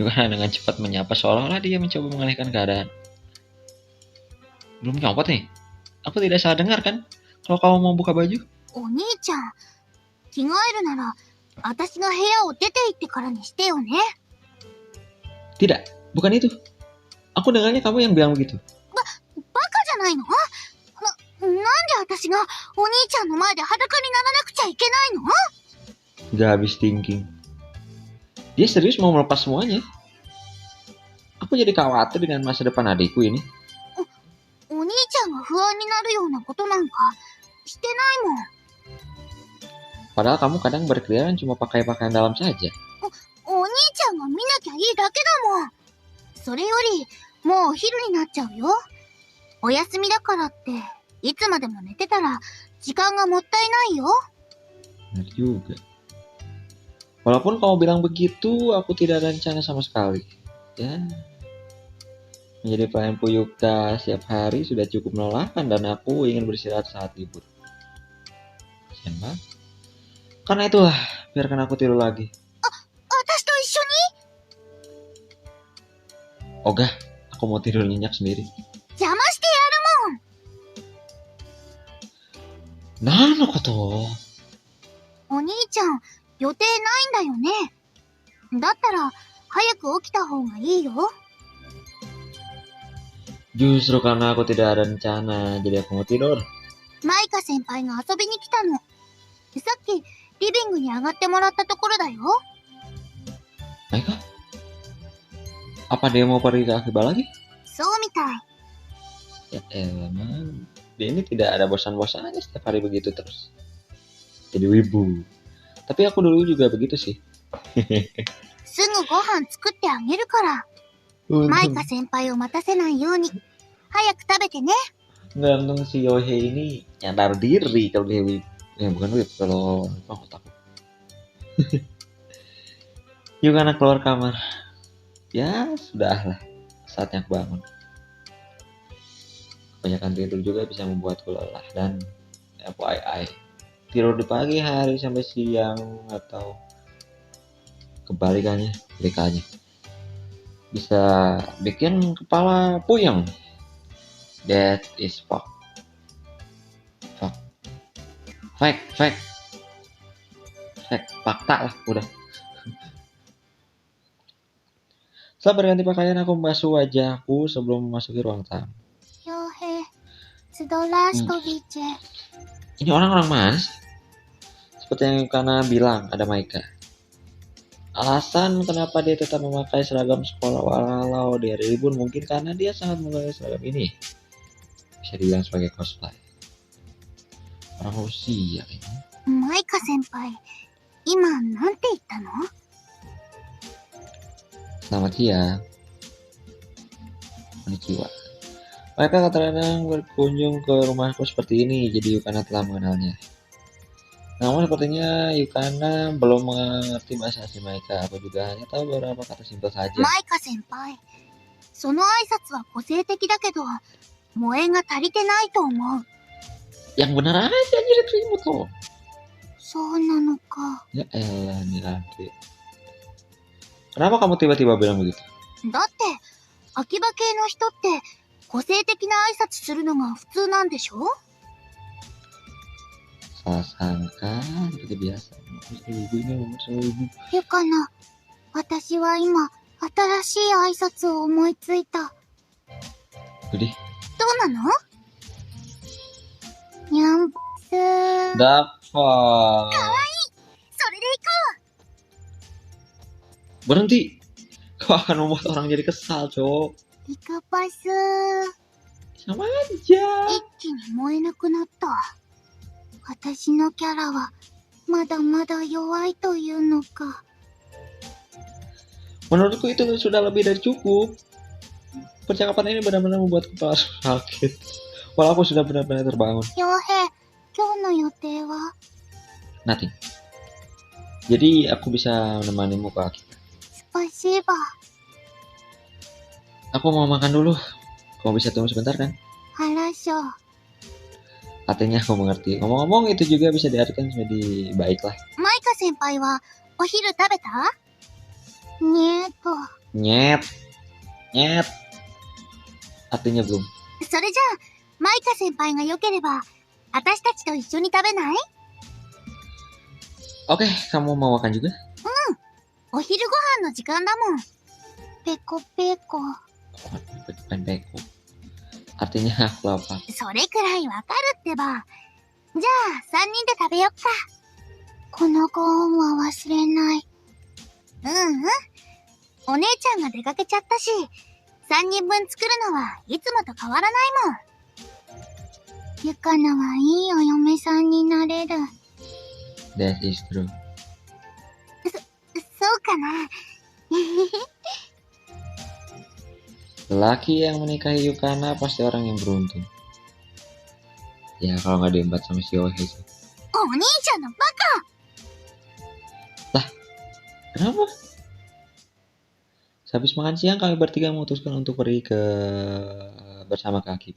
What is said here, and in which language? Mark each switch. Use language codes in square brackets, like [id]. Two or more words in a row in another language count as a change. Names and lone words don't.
[id] Yukana dengan cepat menyapa seolah-olah dia mencoba mengalihkan keadaan. Belum nyopot nih? Aku tidak salah dengar kan? Kalau kamu mau buka baju? う。 [ja] お兄ちゃん、着替えるなら、私が部屋を出て行ってからにしてよね。 [id] Tidak, bukan itu. Aku dengarnya kamu yang bilang begitu. [ja] バカじゃないの？なんで私がお兄ちゃんの前で裸にならなくちゃいけないの？ [id] Gak habis thinking. Dia serius mau melepas semuanya. Aku jadi khawatir dengan masa depan adikku ini. [ja] お兄ちゃんが不安になるようなことなんかしてないもん。 Padahal kamu kadang berkeliaran cuma pakai pakaian dalam saja. お兄ちゃんが見なきゃいいだけだもん。それより、もうお昼になっちゃうよ。お休みだからって、いつまでも寝てたら時間がもったいないよ。 [id] Benar juga. Walaupun kamu bilang begitu, aku tidak ada rencana sama sekali. Ya, menjadi pelayan Puyuka setiap hari sudah cukup melelahkan dan aku ingin beristirahat saat libur. Kasian banget. Karena itulah, biarkan aku tidur lagi. [ja] 私と一緒 [id] Ogah, aku mau tidur nyenyak sendiri. [ja] に邪魔してやるもん。何のこと？お兄ちゃん、予定ないんだよね。だったら、早く起きた方がいいよ。 [id] Justru karena aku tidak ada rencana, jadi aku mau tidur. [ja] マイカ先輩が遊びに来たの。さっき、リビングに上がってもらったところだよ。 [id] Maika? Apa dia mau pergi ke Akiba lagi? [ja] そうみたい。 [id] Ya elah, man. Dia ini tidak ada bosan-bosannya setiap hari begitu terus. Jadi wibu. Tapi aku dulu juga begitu sih. [ja] すぐご飯作ってあげるから。マイカ先輩を待たせないように。早く食べてね。 [id] Gantung si Yohei ini nyadar diri kalau dia wibu. Bukan wibu, kalau otak. Yukana keluar kamar. Ya, sudahlah. Saatnya aku bangun. Kebanyakan tidur juga bisa membuatku lelah dan FYI, tidur di pagi hari sampai siang atau kebalikannya, bisa bikin kepala puyeng. [en] That is fuck. Fact. [id] Fakta lah, udah. Setelah berganti pakaian, aku membasuh wajahku sebelum memasuki ruang tamu. [ja] 傭兵、ズドラシコビッチェ。 [id] Ini orang-orang mana sih? Seperti yang Yukana bilang, ada Maika. Alasan kenapa dia tetap memakai seragam sekolah walau di hari libur mungkin karena dia sangat menggunakan seragam ini. Bisa dibilang sebagai cosplay. Orang Rusia ini. [ja] マイカ先輩、今なんて言ったの？ [id] Selamat siang. Konnichiwa. Mereka kadang-kadang berkunjung ke rumahku seperti ini, jadi Yukana telah mengenalnya. Namun sepertinya Yukana belum mengerti bahasa asli mereka. Aku juga hanya tahu beberapa kata simpel saja. [ja] マイカ先輩、その挨拶は個性的だけど、萌えが足りてないと思う。 [id] Yang benar aja jadi terima tuh. [ja] そうなのか。 [id] Ya elah nih Andre. Kenapa kamu tiba-tiba bilang begitu? [ja] だって、秋葉系の人って個性的な挨拶するのが普通なんでしょ？ [id] Salah sangka, seperti biasa. Ibu ini ngomong sama ibu. [ja] ゆかな、私は今、 新しい挨拶を思いついた。 [id] Jadi, [ja] どうなの？にゃんすー。 [id] dapat. [ja] それで行こ [id] Berhenti. Kau akan membuat orang jadi kesal, Cok. う。リカパスー。 Sama aja. [ja] 一気に燃えなくなった。私のキャラはまだまだ弱いというのか。 [id] Menurutku itu sudah lebih dari cukup. Percakapan ini benar-benar membuat kepala sakit. Walau aku sudah benar-benar terbangun. [ja] 傭兵、今日の予定は？ [en] Nothing. [id] Jadi aku bisa menemanimu ke Akita. [ru] スパシーバー。 [id] Aku mau makan dulu. Kamu bisa tunggu sebentar kan? 原章。 Artinya aku mengerti. Ngomong-ngomong itu juga bisa diartikan menjadi baiklah. [ja] マイカ先輩はお昼食べた？ [ru] ねえと。 Нет. Нет. [id] Artinya belum. [ja] それじゃあ、マイカ先輩が良ければ、私たちと一緒に食べない？ [id] Oke, kamu mau makan juga? [ja] お昼ご飯の時間だもん。ペコペコ。 [id] Penpeko. Artinya aku lapar. [ja] それくらいわかるってば。じゃあ、3人で食べよっか。このご恩は忘れない。お姉ちゃんが出かけちゃったし、3人分作るのはいつもと変わらないもん。ゆかなはいいお嫁さんになれる。 [en] That is true. [ja] そうかな。 [id] Lelaki yang menikahi Yukana pasti orang yang beruntung. Ya kalau nggak diembat sama si Ohe sih. [ja] お兄ちゃんのバカ！ [id] Kenapa? Sehabis makan siang kami bertiga memutuskan untuk pergi bersama ke Akiba.